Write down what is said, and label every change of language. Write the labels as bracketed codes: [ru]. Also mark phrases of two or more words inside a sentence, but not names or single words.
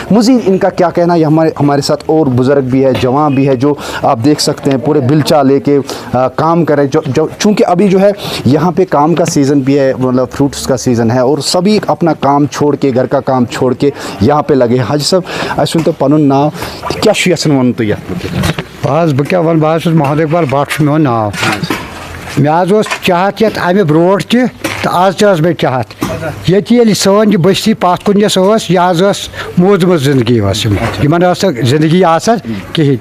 [ur] مزید ان کا کیا کہنا ہے, ہمارے ساتھ اور بزرگ بھی ہے, جوان بھی ہے, جو آپ دیکھ سکتے ہیں پورے بلچا لے کے کام کریں. چونکہ ابھی جو ہے یہاں پہ کام کا سیزن بھی ہے, مطلب فروٹس کا سیزن ہے, اور سبھی اپنا کام چھوڑ کے, گھر کا کام چھوڑ کے یہاں پہ لگے. [ks] حاجی صاحب اَسہِ ؤنۍتو پنُن ناو, کیٛاہ چھُ یژھان وَنُن تُہۍ یتھ مُتعلق؟ بہٕ کیٛاہ وَنہٕ, بہٕ حظ چھُس محمد اقبال بٹ چھُ میون ناو. مےٚ حظ اوس چاہت یتھ امہِ برونٛٹھ تہِ تہٕ آز تہِ ٲس مےٚ چاہت. ییٚتہِ ییٚلہِ سٲنۍ یہِ بٔستی پتھ کُن یۄس ٲس, یہِ حظ ٲس موٗدمٕژ زندگی ٲس یِمن ٲس نہٕ زندگی آسان کِہیٖنۍ.